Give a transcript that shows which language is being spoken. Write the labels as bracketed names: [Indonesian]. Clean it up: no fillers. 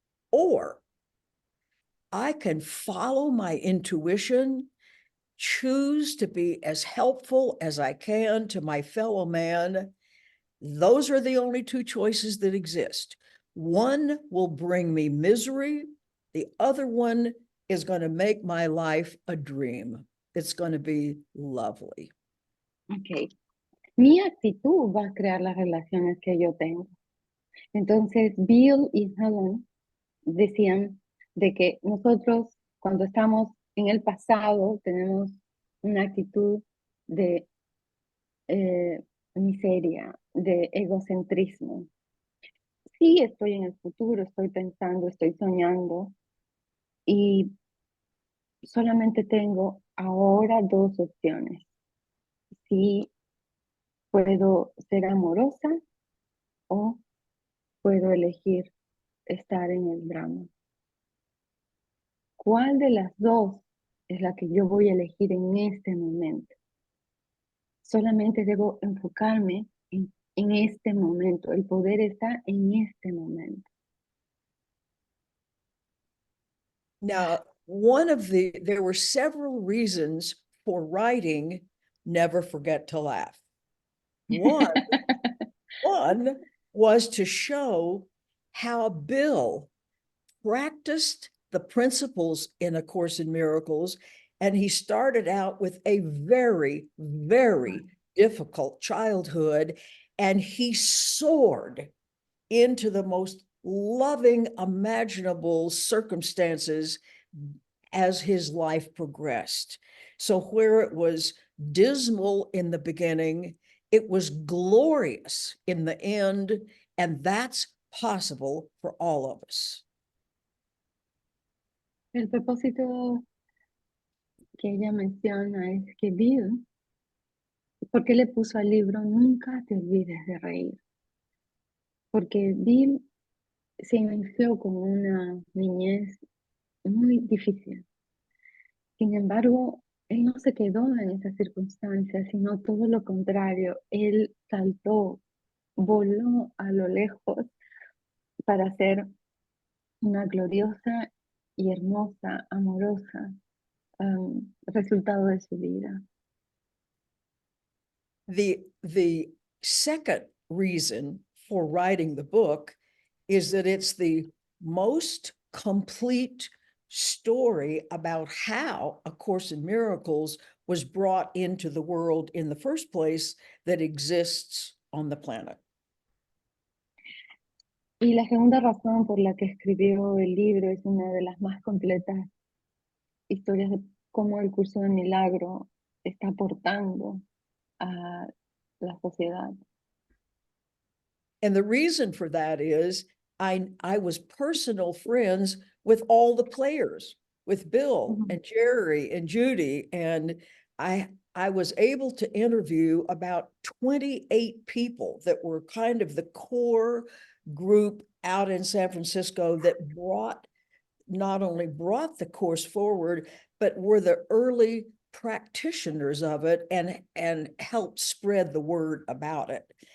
[English] Or I can follow my intuition, choose to be as helpful as I can to my fellow man. Those are the only two choices that exist. One will bring me misery. The other one is going to make my life a dream. It's going to be lovely. Ok. [Spanish] Mi actitud va a crear las relaciones que yo tengo. Entonces, Bill y Helen decían de que nosotros cuando estamos en el pasado tenemos una actitud de miseria, de egocentrismo. Sí, estoy en el futuro, estoy pensando, estoy soñando y solamente tengo ahora dos opciones. Si puedo ser amorosa o puedo elegir estar en el drama. ¿Cuál de las dos es la que yo voy a elegir en este momento? Solamente debo enfocarme en este momento. El poder está en este momento. [English] Now, there were several reasons for writing Never Forget to Laugh. One was to show how Bill practiced the principles in A Course in Miracles, and he started out with a very, very difficult childhood, and he soared into the most loving imaginable circumstances as his life progressed. So where it was dismal in the beginning, it was glorious in the end. And that's possible for all of us. [Spanish] El propósito que ella menciona es que Bill, ¿por qué le puso al libro Nunca te olvides de reír? Porque Bill se inició con una niñez muy difícil. Sin embargo, él no se quedó en esas circunstancias, sino todo lo contrario. Él saltó, voló a lo lejos para ser una gloriosa y hermosa, amorosa resultado de su vida. [English] The second reason for writing the book is that it's the most complete story about how A Course in Miracles was brought into the world in the first place that exists on the planet. [Spanish] Y la segunda razón por la que escribió el libro es una de las más completas historias de cómo el curso de milagro está aportando a la sociedad. [English] And the reason for that is I was personal friends with all the players, with Bill Ujú. and Jerry and Judy, and I was able to interview about 28 people that were kind of the core group out in San Francisco that not only brought the course forward, but were the early practitioners of it and helped spread the word about it.